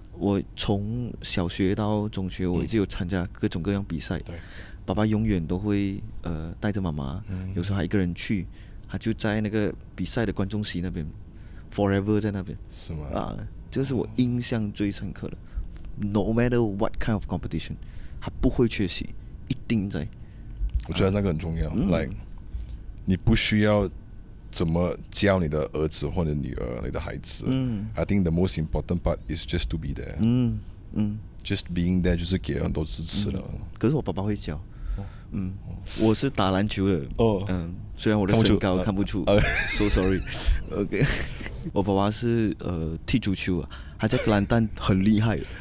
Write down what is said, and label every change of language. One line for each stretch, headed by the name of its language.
Chinese: 我从小学到中学，我一直有参加各种各样比赛。对，爸爸永远都会带着妈妈，有时候还一个人去，他就在那个比赛的观众席那边 ，forever 在那边。是吗？这个是我印象最深刻的。 No matter what kind of competition，他不会缺席，一定在。我觉得那个很重要。你不需要怎么教你的儿子或者女儿、你的孩子。
English: I think the most important part is just to be there。
Chinese: Just being there 就是给很多支持了。可是我爸爸会教。我是打篮球的。虽然我的身高看不出， so sorry。 OK， 我爸爸是踢足球啊，他在格兰丹很厉害。